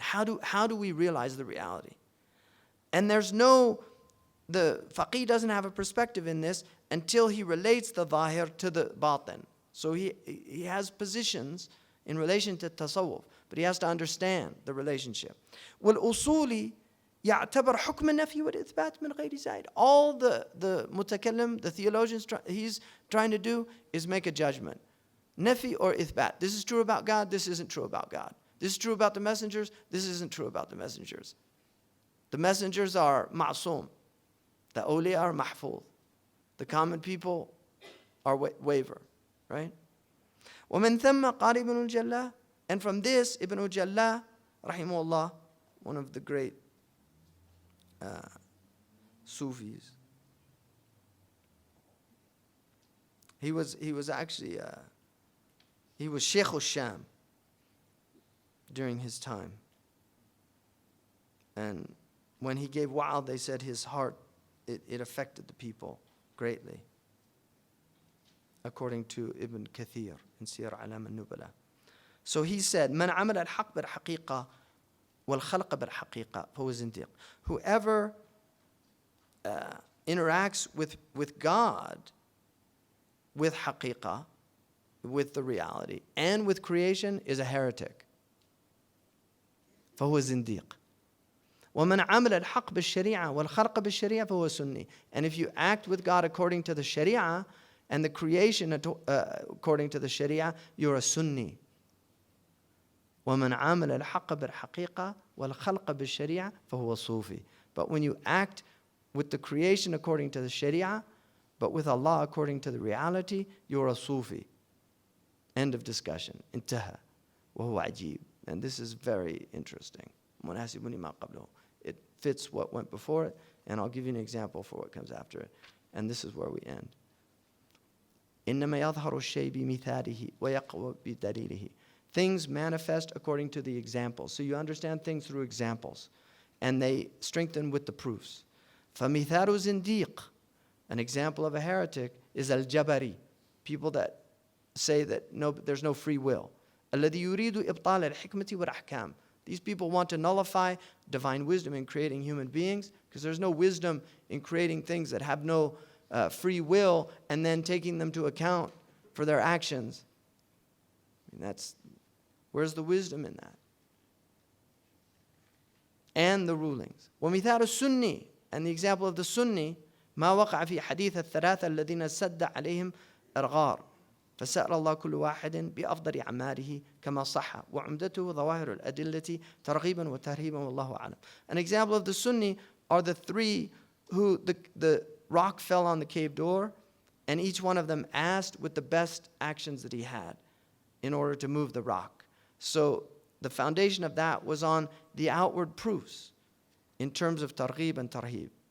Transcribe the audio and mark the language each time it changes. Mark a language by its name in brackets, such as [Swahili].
[English] How do we realize the reality? And the faqih doesn't have a perspective in this until he relates the zahir to the batin. So he has positions in relation to tasawwuf, but he has to understand the relationship. [Arabic] والأصولي يعتبر حكم النفي والإثبات من غير زائد. [English] All the mutakallim, the theologians, he's trying to do is make a judgment. Nafi or ithbat. This is true about God, this isn't true about God. This is true about the messengers, this isn't true about the messengers. The messengers are ma'soom. The awliya are mahfuz. The common people are waver, right? [Arabic] ومن ثم قال ابن الجلاء, [English] and from this Ibn al-Jalla rahimahullah, one of the great Sufis, he was actually he was Sheikh al-Sham during his time, and when he gave wa'ad, they said his heart, it affected the people greatly, according to Ibn Kathir in Siyar Alam al-Nubala. So he said, [Arabic] من عمل الحق بالحقيقة والخلق بالحقيقة فهو زنديق. Whoever interacts with God, with haqiqah, with the reality, and with creation is a heretic. فهو زنديق. ومن عمل الحق بالشريعة والخلق بالشريعة فهو سني. [English] And if you act with God according to the sharia and the creation according to the sharia, you're a sunni. [Arabic] ومن عمل الحق بالحقيقة والخلق بالشريعة فهو صوفي. [English] But when you act with the creation according to the sharia, but with Allah according to the reality, you're a Sufi. End of discussion. [Arabic] انتهى. وهو عجيب. [English] And this is very interesting. [Arabic] مناسبني ما قبله. [English] It fits what went before it, and I'll give you an example for what comes after it. And this is where we end. [Arabic] إنما يظهر الشيء بمثاله ويقوى بدليله. [English] Things manifest according to the examples. So you understand things through examples, and they strengthen with the proofs. [Arabic] فمثال زنديق, [English] an example of a heretic, is al-Jabari, people that say that there's no free will. [Arabic] الذي يريد إبطال الحكمة والأحكام. [English] These people want to nullify divine wisdom in creating human beings, because there's no wisdom in creating things that have no free will and then taking them to account for their actions. I mean, where's the wisdom in that? And the rulings. [Arabic] ومثال السني, [English] and the example of the Sunni, [Arabic] ما وقع في حديث الثلاثة الذين سد عليهم الغار فسأل الله كل واحد بأفضل أعماله كما صح وعمدته ظواهر الأدلة ترغيبا وترهيبا والله أعلم. [English] An example of the Sunni are the three who the rock fell on the cave door, and each one of them asked with the best actions that he had in order to move the rock. So the foundation of that was on the outward proofs in terms of targhib and tarhib.